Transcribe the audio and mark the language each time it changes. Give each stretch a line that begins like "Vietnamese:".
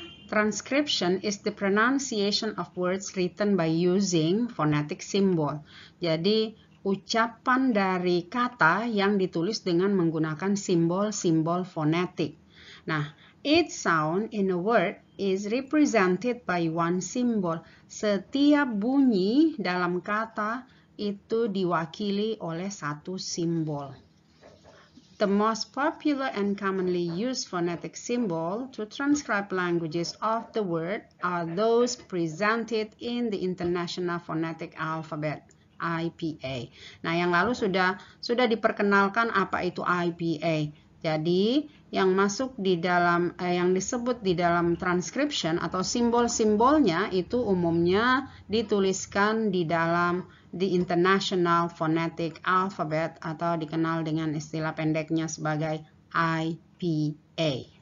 English: Transcription is the pronunciation of words written by using phonetic symbol.
Indonesian: Jadi ucapan dari kata yang ditulis dengan menggunakan simbol-simbol fonetik.
English: Nah, each sound in a word is represented by one symbol.
Indonesian: Setiap bunyi dalam kata itu diwakili oleh satu simbol.
English: The most popular and commonly used phonetic symbol to transcribe languages of the world are those presented in the International Phonetic Alphabet, IPA.
Indonesian: Nah, yang lalu sudah diperkenalkan apa itu IPA. Jadi, yang masuk di dalam yang disebut di dalam transcription atau simbol-simbolnya itu umumnya dituliskan di dalam the International Phonetic Alphabet atau dikenal dengan istilah pendeknya sebagai IPA.